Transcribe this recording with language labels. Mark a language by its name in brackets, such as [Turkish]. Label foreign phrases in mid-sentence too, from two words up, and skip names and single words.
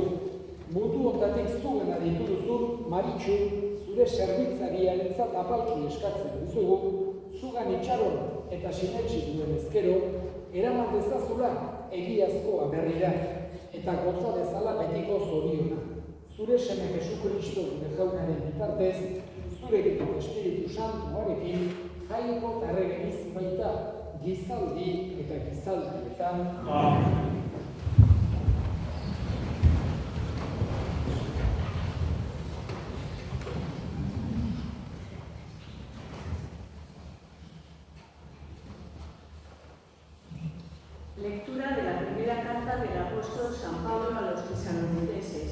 [Basque] Mundu ondatik zugena dituzun Maritxu, zure zerbitzariarentzat apalki eskatzen dizugu, zugan itxaron eta sinetsi duen ezkero, eraman dezazula egiazkoa berrira, eta gotza dezala betiko zoriona. Zure seme Jesukristo gure jaunaren bitartez, zurekin eta Espiritu Santuarekin, jainko eta errege bizi baita, gizaldi eta gizaldietan. Amen. [Spanish] Lectura de la primera carta del apóstol San Pablo a los tesalonicenses.